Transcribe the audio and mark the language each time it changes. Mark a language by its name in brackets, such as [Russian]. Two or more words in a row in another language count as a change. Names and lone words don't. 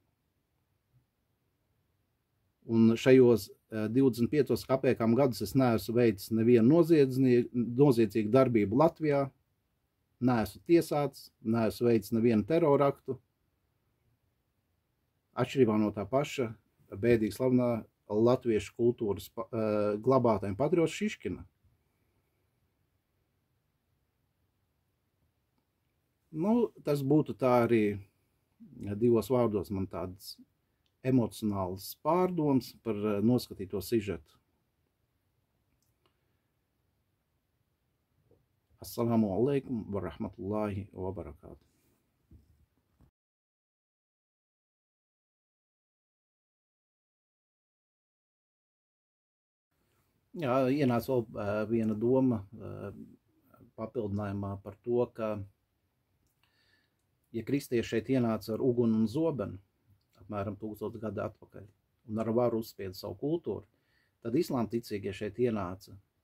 [Latvian] Un šajos 25 kapekām gadus es neesmu veicis nevienu noziedzīgu darbību Latvijā, neesmu tiesāts, neesmu veicis nevienu teroraktu, atšķirībā no tā paša bēdīgi slavenā latviešu kultūras glabātājiem Patriots Šiškina. Nu, tas būtu tā arī divos vārdos man tāds emocionāls pārdoms par noskatīto sižetu. [Arabic] السلام عليكم ورحمة الله وبركاته. [Latvian] Jā, ienāca vēl viena doma papildinājumā par to, ka, ja kristieši šeit ienāca ar uguni un zobenu, apmēram 1000 gadu atpakaļ, un ar varu uzspieda savu kultūru, tad islāmticīgie šeit ienāca